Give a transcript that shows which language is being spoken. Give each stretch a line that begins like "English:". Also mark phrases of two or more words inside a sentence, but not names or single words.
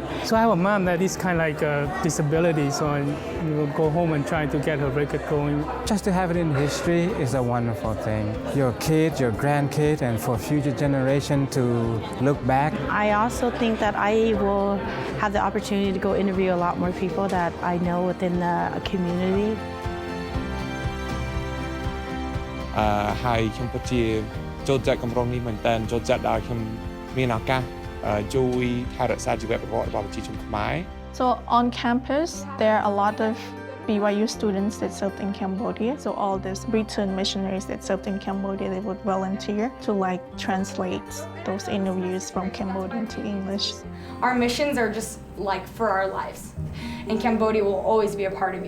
English: So I have a mom that is kind of like a disability, so I will go home and try to get her record going. Just to have it in history is a wonderful thing. Your kids, your grandkids, and for future generation to look back. I also think that I will have the opportunity to go interview a lot more people that I know within the community.
Khmer: Hai Campuchia ចូលចិត្តគម្រោងនេះមែនតើចូលចិត្តដល់ខ្ញុំមានឱកាសជួយថែរក្សាជីវប្រវត្តិរបស់ប្រជាជនខ្មែរ
English: So on campus, there are a lot of BYU students that served in Cambodia. So all these return missionaries that served in Cambodia, they would volunteer to translate those interviews from Cambodian to English. Our missions are just like for our lives. And Cambodia will always be a part of you.